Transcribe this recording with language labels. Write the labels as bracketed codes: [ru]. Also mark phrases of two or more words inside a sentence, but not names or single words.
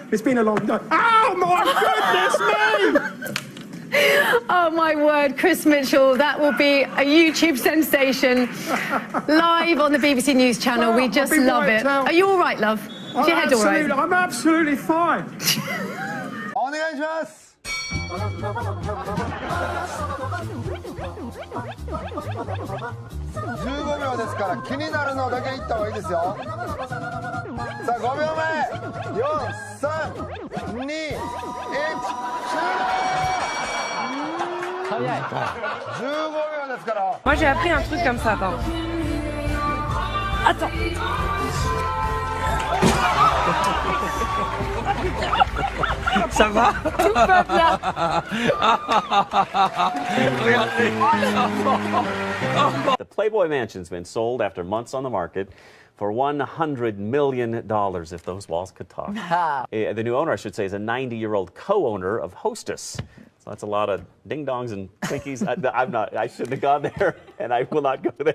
[en] It's been a long day. Oh, my goodness me! Oh, my word, Chris Mitchell, that will be a YouTube sensation live on the BBC News Channel. We just love it. Are you all right, love? Is your head all right? I'm absolutely fine. [ja] お願いします。15秒ですから気になるのだけ言った方がいいですよ。さあ5秒前、4、3、2、1、終了。15秒ですから。 [fr] Moi, j'ai appris un truc comme ça, attends. Attends. Ça va? Tout va bien. [en] The Playboy Mansion's been sold after months on the market for $100 million, if those walls could talk. The new owner, I should say, is a 90-year-old co-owner of Hostess. So that's a lot of ding-dongs and Twinkies. I shouldn't have gone there, and I will not go there.